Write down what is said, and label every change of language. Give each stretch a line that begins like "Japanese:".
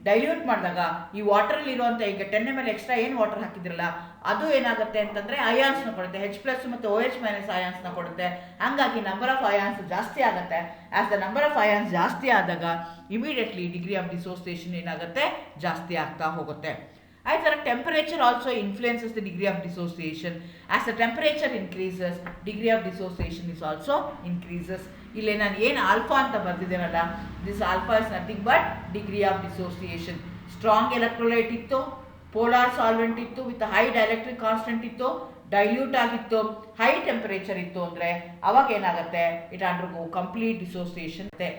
Kannada: Dilute ಮಾಡಿದಾಗ ಈ ವಾಟರಲ್ಲಿ ಇರುವಂಥ ಈಗ 10 ml ಎಕ್ಸ್ಟ್ರಾ ಏನು ವಾಟರ್ ಹಾಕಿದ್ರಲ್ಲ ಅದು ಏನಾಗುತ್ತೆ ಅಂತಂದರೆ ಅಯಾನ್ಸ್ನ ಕೊಡುತ್ತೆ, H+ ಮತ್ತು OH- ಅಯಾನ್ಸ್ನ ಕೊಡುತ್ತೆ. ಹಾಗಾಗಿ ನಂಬರ್ ಆಫ್ ಅಯಾನ್ಸ್ ಜಾಸ್ತಿ ಆಗುತ್ತೆ.
English: as the number of ions
Kannada: ಜಾಸ್ತಿ ಆದಾಗ ಇಮಿಡಿಯೇಟ್ಲಿ ಡಿಗ್ರಿ ಆಫ್ ಡಿಸೋಸಿಯೇಷನ್ ಏನಾಗುತ್ತೆ, ಜಾಸ್ತಿ ಆಗ್ತಾ ಹೋಗುತ್ತೆ.
English: I thought temperature also influences the degree of dissociation. As the temperature increases, degree of dissociation is also increases.
Kannada: ಇಲ್ಲಿ ನಾನು ಏನು ಆಲ್ಫಾ ಅಂತ ಬರ್ತಿದ್ದೇನಲ್ಲ,
English: This alpha is nothing but degree of dissociation.
Kannada: Strong electrolyte ಇತ್ತು, polar solvent ಇತ್ತು with high dielectric constant ಇತ್ತು, dilute ಆಗಿತ್ತು, high temperature ಇತ್ತು ಅಂದರೆ ಅವಾಗ ಏನಾಗುತ್ತೆ,
English: It undergo complete dissociation.